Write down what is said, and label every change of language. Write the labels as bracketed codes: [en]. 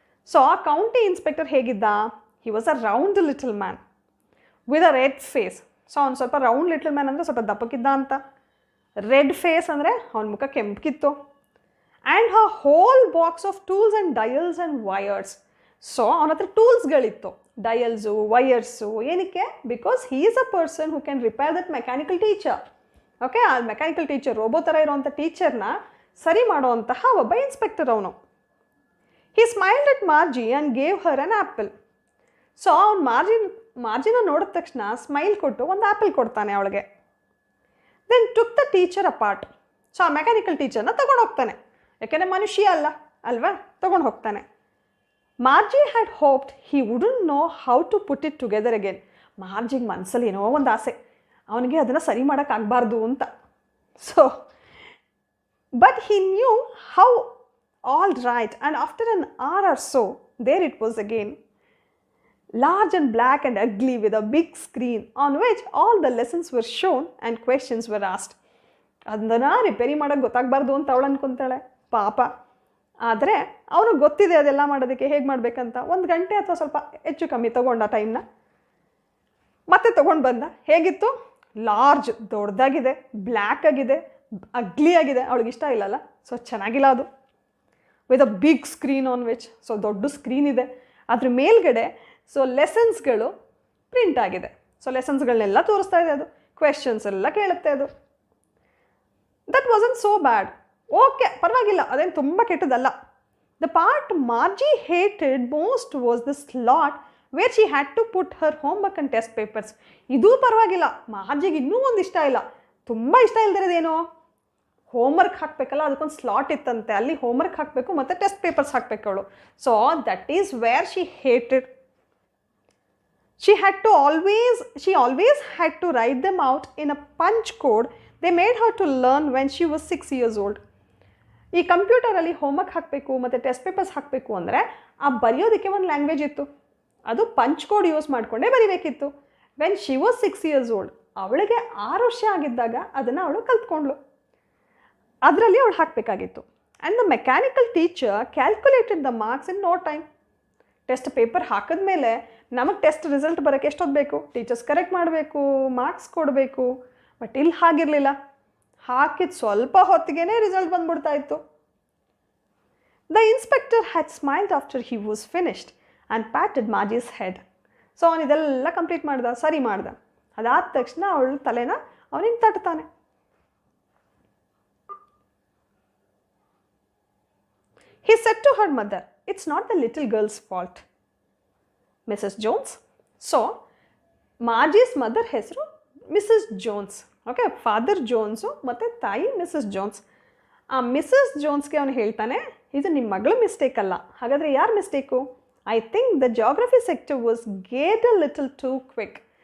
[kn] So ಆ county inspector ಹೇಗಿದ್ದ? [en] He was a round little man with a red face. [kn] So ಅವ್ನು ಸ್ವಲ್ಪ round little man ಅಂದರೆ ಸ್ವಲ್ಪ ದಪ್ಪಕ್ಕಿದ್ದ ಅಂತ. ರೆಡ್ ಫೇಸ್ ಅಂದರೆ ಅವನ ಮುಖ ಕೆಂಪಕ್ಕಿತ್ತು. [en] And a whole box of tools and dials and wires. [kn] So ಅವನ ಹತ್ರ ಟೂಲ್ಸ್ಗಳಿತ್ತು, ಡಯಲ್ಸು, ವಯರ್ಸು. ಏನಕ್ಕೆ? [en] Because he is a person who can repair that mechanical teacher. [kn] Okay, ಆ ಮೆಕ್ಯಾನಿಕಲ್ ಟೀಚರ್, ರೋಬೋ ಥರ ಇರೋವಂಥ ಟೀಚರ್ನ ಸರಿ ಮಾಡುವಂತಹ ಒಬ್ಬ ಇನ್ಸ್ಪೆಕ್ಟರ್ ಅವನು. [en] He smiled at Margie and gave her an apple. [kn] So ಅವ್ನು ಮಾರ್ಜಿನ ನೋಡಿದ ತಕ್ಷಣ ಸ್ಮೈಲ್ ಕೊಟ್ಟು ಒಂದು ಆ್ಯಪಲ್ ಕೊಡ್ತಾನೆ ಅವಳಿಗೆ. [en] Then took the teacher apart. [kn] So ಆ ಮೆಕ್ಯಾನಿಕಲ್ ಟೀಚರ್ನ ತೊಗೊಂಡು ಹೋಗ್ತಾನೆ, ಯಾಕೆಂದರೆ ಮನುಷ್ಯ ಅಲ್ವಾ, ತೊಗೊಂಡು ಹೋಗ್ತಾನೆ. [en] Margie had hoped he wouldn't know how to put it together again. [kn] ಮಾರ್ಜಿಗೆ ಮನಸ್ಸಲ್ಲಿ ಏನೋ ಒಂದು ಆಸೆ, ಅವನಿಗೆ ಅದನ್ನು ಸರಿ ಮಾಡೋಕ್ಕಾಗಬಾರ್ದು ಅಂತ. So but he knew how all right and after an hour or so there it was again, large and black and ugly with a big screen on which all the lessons were shown and questions were asked. ಅದನ್ನು repair ಮಾಡೋಕ್ಕೆ ಗೊತ್ತಾಗಬಾರ್ದು ಅಂತ ಅವಳು ಅನ್ಕೊತಾಳೆ ಪಾಪ. ಆದರೆ ಅವನಿಗೆ ಗೊತ್ತಿದೆ ಅದೆಲ್ಲ ಮಾಡೋದಕ್ಕೆ ಹೇಗೆ ಮಾಡಬೇಕಂತ. 1 ಗಂಟೆ ಅಥವಾ ಸ್ವಲ್ಪ ಹೆಚ್ಚು ಕಮ್ಮಿ ತೊಗೊಂಡ ಟೈಮ್ನ. ಮತ್ತೆ ತೊಗೊಂಡು ಬಂದ. ಹೇಗಿತ್ತು? ಲಾರ್ಜ್, ದೊಡ್ಡದಾಗಿದೆ, ಬ್ಲ್ಯಾಕ್ ಆಗಿದೆ, ಅಗ್ಲಿ ಆಗಿದೆ. ಅವಳಿಗೆ ಇಷ್ಟ ಇಲ್ಲಲ್ಲ, ಸೊ ಚೆನ್ನಾಗಿಲ್ಲ ಅದು. [en] with a big screen on which, [kn] so ದೊಡ್ಡ ಸ್ಕ್ರೀನ್ ಇದೆ, ಅದ್ರ ಮೇಲ್ಗಡೆ ಸೊ ಲೆಸನ್ಸ್ಗಳು ಪ್ರಿಂಟ್ ಆಗಿದೆ. ಸೊ ಲೆಸನ್ಸ್ಗಳನ್ನೆಲ್ಲ ತೋರಿಸ್ತಾ ಇದೆ ಅದು, ಕ್ವೆಶನ್ಸ್ ಎಲ್ಲ ಕೇಳುತ್ತೆ ಅದು. [en] That wasn't so bad. [kn] Okay, ಪರವಾಗಿಲ್ಲ, ಅದೇನು ತುಂಬ ಕೆಟ್ಟದಲ್ಲ. [en] The part Margie hated most was the slot where she had to put her homework and test papers. [kn] ಇದೂ ಪರವಾಗಿಲ್ಲ, ಮಾರ್ಜಿಗೆ ಇನ್ನೂ ಒಂದು ಇಷ್ಟ ಇಲ್ಲ. ತುಂಬ ಇಷ್ಟ ಇಲ್ದಿರೋದೇನೋ, ಹೋಮ್ವರ್ಕ್ ಹಾಕಬೇಕಲ್ಲ, ಅದಕ್ಕೊಂದು ಸ್ಲಾಟ್ ಇತ್ತಂತೆ, ಅಲ್ಲಿ ಹೋಮ್ವರ್ಕ್ ಹಾಕಬೇಕು ಮತ್ತು ಟೆಸ್ಟ್ ಪೇಪರ್ಸ್ ಹಾಕಬೇಕು ಅವಳು. [en] So that is where she hated. She always had to write them out in a punch code they made her to learn when she was 6 years old. [kn] ಈ ಕಂಪ್ಯೂಟರಲ್ಲಿ homework ಹಾಕಬೇಕು ಮತ್ತು test papers ಹಾಕಬೇಕು ಅಂದರೆ ಆ ಬರೆಯೋದಕ್ಕೆ ಒಂದು ಲ್ಯಾಂಗ್ವೇಜ್ ಇತ್ತು, ಅದು ಪಂಚ್ ಕೋಡ್ ಯೂಸ್ ಮಾಡಿಕೊಂಡೇ ಬರಿಬೇಕಿತ್ತು. [en] when she was 6 years old, [kn] ಅವಳಿಗೆ 6 ವರ್ಷ ಆಗಿದ್ದಾಗ ಅದನ್ನು ಅವಳು ಕಲ್ತ್ಕೊಂಡ್ಳು, ಅದರಲ್ಲಿ ಅವಳು ಹಾಕಬೇಕಾಗಿತ್ತು. [en] And the mechanical teacher calculated the marks in no time. [kn] Test paper ಹಾಕಿದ್ಮೇಲೆ ನಮಗೆ ಟೆಸ್ಟ್ ರಿಸಲ್ಟ್ ಬರೋಕ್ಕೆ ಎಷ್ಟೊತ್ತು ಬೇಕು, ಟೀಚರ್ಸ್ ಕರೆಕ್ಟ್ ಮಾಡಬೇಕು, ಮಾರ್ಕ್ಸ್ ಕೊಡಬೇಕು. ಬಟ್ ಇಲ್ಲಿ ಹಾಗಿರಲಿಲ್ಲ, ಹಾಕಿದ ಸ್ವಲ್ಪ ಹೊತ್ತಿಗೆ ರಿಸಲ್ಟ್ ಬಂದ್ಬಿಡ್ತಾ ಇತ್ತು. [en] The inspector had smiled after he was finished and patted Margie's head. [kn] So ಅವನು ಇದೆಲ್ಲ ಕಂಪ್ಲೀಟ್ ಮಾಡ್ದ, ಸರಿ ಮಾಡ್ದ. ಅದಾದ ತಕ್ಷಣ ಅವಳು ತಲೆನ ಅವನಿಗೆ ತಟ್ತಾನೆ. [en] He said to her mother, "It's not the little girl's fault, Mrs. Jones." So, Margie's mother ಹೆಸರು Mrs Jones. [kn] ಓಕೆ, ಫಾದರ್ ಜೋನ್ಸು ಮತ್ತು ತಾಯಿ ಮಿಸಸ್ ಜೋನ್ಸ್. ಆ ಮಿಸಸ್ ಜೋನ್ಸ್ಗೆ ಅವನು ಹೇಳ್ತಾನೆ, ಇದು ನಿಮ್ಮ ಮಗಳ ಮಿಸ್ಟೇಕ್ ಅಲ್ಲ. ಹಾಗಾದರೆ ಯಾರು mistake? [en] I think the geography sector was gate a little two quick.